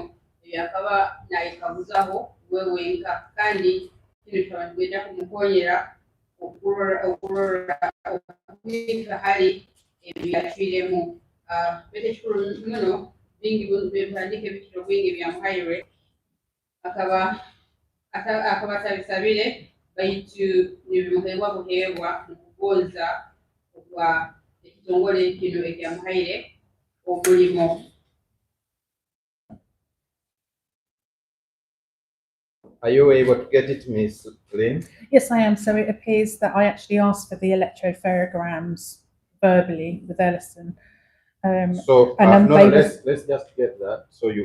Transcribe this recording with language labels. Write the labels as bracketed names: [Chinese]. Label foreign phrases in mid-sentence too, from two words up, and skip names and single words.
[Nyoro] ebyakaba nayekaguzaho we wenka kandi kino kikaba nikigenda kumukonyera okurora hali ebyatwiremu bete ekikulu muno bingi byebitandika ebikiro bingi byamuhairwe akaba atabisabire baitu nibimuheebwa buheebwa mukugonza okwa ekitongole kino ekyamuhaire omulimo. [English] Are you able to get it, Miss Lynn? Yes, I am. So it appears that I actually asked for the electropherograms verbally with Ellison. So and no, let's just get that. So you